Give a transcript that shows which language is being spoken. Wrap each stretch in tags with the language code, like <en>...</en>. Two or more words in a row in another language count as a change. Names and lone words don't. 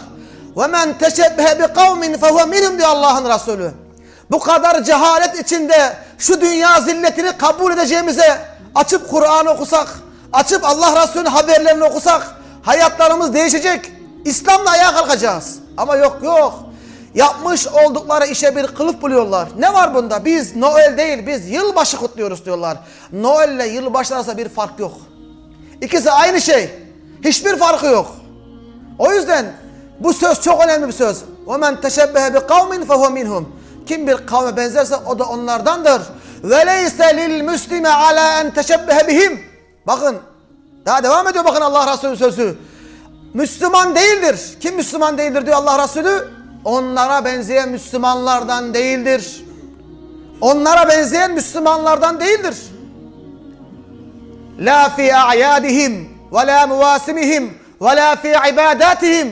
<ar>وَمَنْ تَشَبَّهَ بِقَوْمٍ فَهُوَ مِنْهُمْ</ar> <tr>diyor Allah'ın Resulü. Bu kadar cehalet içinde şu dünya zilletini kabul edeceğimize açıp Kur'an'ı okusak, açıp Allah Resulü'nün haberlerini okusak hayatlarımız değişecek. İslam'la ayağa kalkacağız. Ama yok. Yapmış oldukları işe bir kılıf buluyorlar. Ne var bunda? Biz Noel değil, biz yılbaşı kutluyoruz diyorlar. Noel ile yılbaşı arasında bir fark yok. İkisi aynı şey. Hiçbir farkı yok. O yüzden bu söz çok önemli bir söz.</tr> <ar>وَمَنْ تَشَبَّهَ بِقَوْمٍ فَهُوَ مِنْهُمْ.</ar> <tr>Kim bir kavme benzerse o da onlardandır.</tr> <ar>وَلَيْسَ لِلْمُسْلِمَ عَلَى أَنْ تَشَبَّهَ بِهِمْ.</ar> <tr>Bakın, daha devam ediyor bakın Allah Resulü sözü. Müslüman değildir. Kim Müslüman değildir diyor Allah Resulü? Onlara benzeyen Müslümanlardan değildir. Onlara benzeyen Müslümanlardan değildir.</tr> <ar>لا في أعيادهم ولا مواسمهم ولا في عباداتهم.</ar>